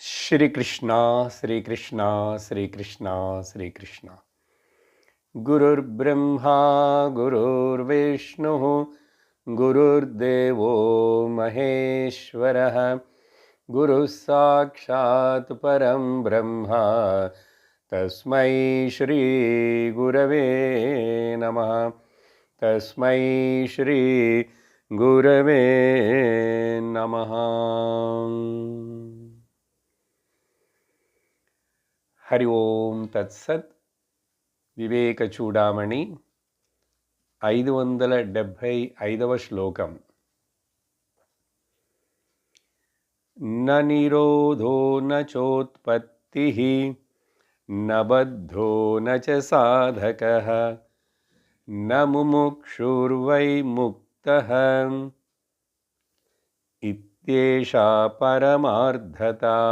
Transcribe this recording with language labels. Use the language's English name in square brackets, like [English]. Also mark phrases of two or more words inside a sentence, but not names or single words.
[Sanskrit] श्रीकृष्ण श्रीकृष्ण श्रीकृष्ण श्रीकृष्ण गुरुर्ब्रह्मा गुरुर्विष्णुः गुरुर्देवो महेश्वरः गुरुः साक्षात् परं ब्रह्म तस्मै श्री गुरवे नमः तस्मै श्री गुरवे नमः। हरि ओम तत्सत्। [Telugu] వివేక చూడామణి 575వ శ్లోకం. [Sanskrit] న నిరోధో న చోత్పత్తిః న బద్ధో న చ సాధకః న ముముక్షుర్వై ముక్తః ఇత్యేషా పరమార్థత.